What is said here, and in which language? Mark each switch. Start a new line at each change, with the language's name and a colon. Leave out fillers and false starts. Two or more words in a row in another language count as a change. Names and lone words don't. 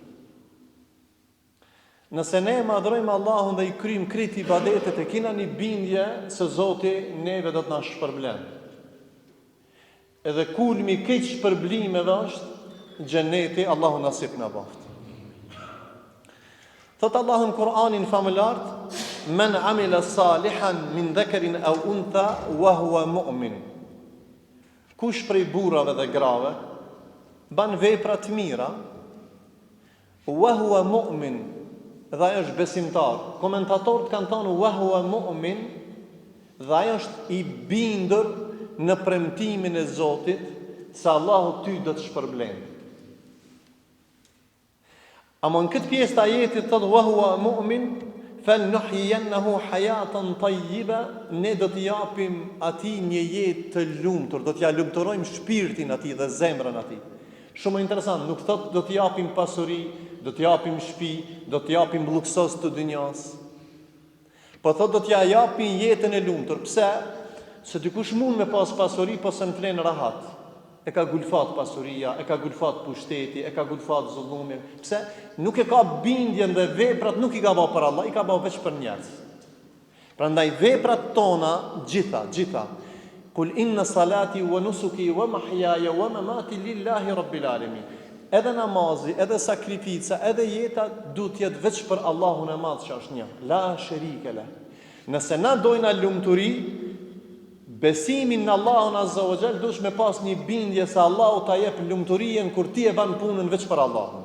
Albanian: Nëse ne madhrojmë Allahun dhe i kryjmë krejt ibadetet, e kena një bindje se Zoti neve do të na shpërblen. Edhe kulmi keq shpërblimeve është Gjenneti, Allahu nasip në baft. Thot Allahu në Kur'anin famëlart,
Arabic: من عمل صالحا من ذكر أو أنثى وهو مؤمن.
Albanian: Kush prej burrave dhe grave ban vepra të mira,
Arabic: وهو مؤمن,
Albanian: dhe ai është besimtar. Komentatorët kanë thënë
Arabic: وهو مؤمن,
Albanian: dhe ai është i bindur në premtimin e Zotit se Allahu ty do të shpërblen. Ama në këtë pjesë të ajetit thotë
Arabic: وهو مؤمن فلنحيينه حياة طيبة,
Albanian: ne do t'i japim atij një jetë të lumtur, do t'ja lumturojmë shpirtin atij dhe zemrën atij. Shumë interesant, nuk thotë do t'i japim pasuri, do t'i japim shtëpi, do t'i japim luksos të dynjas. Po thotë do t'ja japim jetën e lumtur. Pse? Se dikush mund me pas pasuri, po se në flen rahat. E ka gulfat pasuria, e ka gulfat pushteti, e ka gulfat zullumi. Pse? Nuk e ka bindjen dhe veprat nuk i ka bërë për Allah, i ka bërë veç për njerëz. Prandaj veprat tona gjitha.
Arabic: قل إن صلاتي ونسكي ومحياي ومماتي لله رب العالمين.
Albanian: Edhe namazi, edhe sakrifica, edhe jeta duhet të jetë veç për Allahun e Madh që është një.
Arabic: لا شريك له.
Albanian: Nëse na dojna lumturi, besimin në Allahun
Arabic: عز وجل,
Albanian: dush me pas një bindje se Allahu ta jep lumturien kur ti e ban punën veç për Allahun.